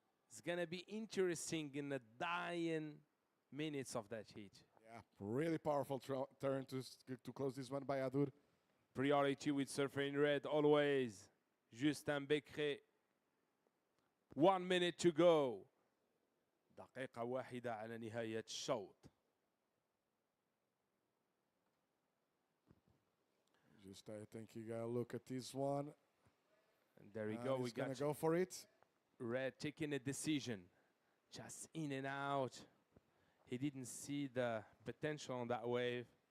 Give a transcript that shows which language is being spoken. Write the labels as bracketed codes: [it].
[en] It's going to be interesting in the dying minutes of that heat. Yeah, really powerful turn to close this one by Adur. Priority with surfer in red always. Justin Becret. 1 minute to go. [ar] دقيقة واحدة على نهاية الشوط. [en] Just I think you gotta look at this one. And there we go. He's gonna go for it. Red taking a decision. Just in and out. He didn't see the potential on that wave.